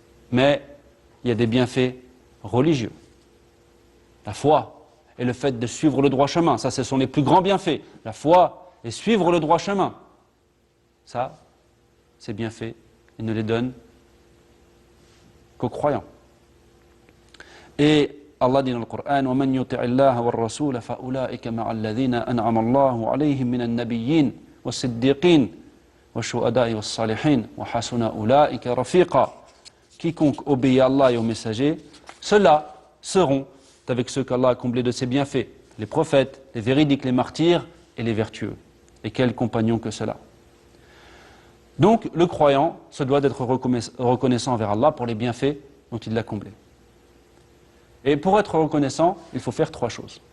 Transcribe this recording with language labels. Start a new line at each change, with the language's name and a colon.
French: Mais il y a des bienfaits religieux. La foi et le fait de suivre le droit chemin, ça, ce sont les plus grands bienfaits. La foi et suivre le droit chemin. Ça, ces bienfaits, il ne les donne qu'aux croyants. Et Allah dit dans le Coran
Arabic: وَمَنْ يُطِعِ اللَّهَ وَالرَّسُولَ فَأُولَٰئِكَ مَعَ الَّذِينَ أَنْعَمَ اللَّهُ عَلَيْهِمْ مِنَ النَّبِيِّينَ وَالصِّدِّيقِينَ وَالشُّهَدَاءِ وَالصَّالِحِينَ وَحَسُنَ أُولَٰئِكَ رَفِيقًا.
French: Quiconque obéit à Allah et aux messagers, ceux-là seront avec ceux qu'Allah a comblés de ses bienfaits, les prophètes, les véridiques, les martyrs et les vertueux. Et quels compagnons que cela. Donc, le croyant se doit d'être reconnaissant envers Allah pour les bienfaits dont il l'a comblé. Et pour être reconnaissant, il faut faire trois choses.